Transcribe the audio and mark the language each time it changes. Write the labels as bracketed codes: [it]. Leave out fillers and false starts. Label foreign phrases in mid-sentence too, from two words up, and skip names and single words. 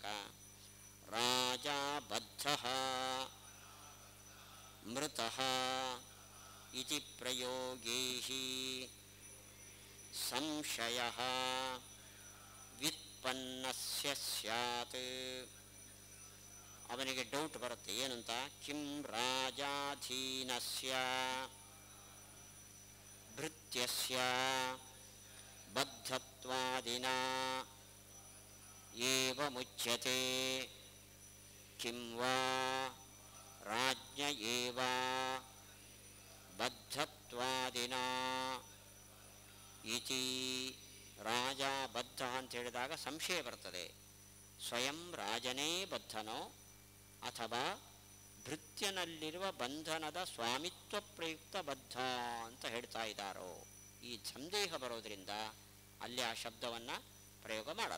[sa] ರಾಜ ಬದ್ಧಃ ಮೃತಃ ಇತಿ ಪ್ರಯೋಗೇಹಿ ಸಂಶಯಃ ವ್ಯುತ್ಪನ್ನಸ್ಯ ಸ್ಯಾತ್. [kn] ಅವನಿಗೆ ಡೌಟ್ ಬರುತ್ತೆ ಏನಂತ, [sa] ಕಿಂ ರಾಜಾಧೀನಸ್ಯ ಭೃತ್ಯಸ್ಯ ಬದ್ಧತ್ವಾದಿನಾ ಏವ ಮುಚ್ಯತೆ ಕಿಂ ವಾ ರಾಜ್ಞ ಏವ ಬದ್ಧತ್ವಾದಿನಾ ಇತಿ. [kn] ರಾಜ ಬದ್ಧ ಅಂತ ಹೇಳಿದಾಗ ಸಂಶಯ ಬರ್ತದೆ, ಸ್ವಯಂ ರಾಜನೇ ಬದ್ಧನೋ ಅಥವಾ ಭೃತ್ಯನಲ್ಲಿರುವ ಬಂಧನದ ಸ್ವಾಮಿತ್ವ ಪ್ರಯುಕ್ತ ಬದ್ಧ ಅಂತ ಹೇಳ್ತಾ ಇದ್ದಾರೋ. ಈ ಸಂದೇಹ ಬರೋದರಿಂದ ಅಲ್ಲಿ ಆ ಶಬ್ದವನ್ನು ಪ್ರಯೋಗ ಮಾಡಲ್ಲ.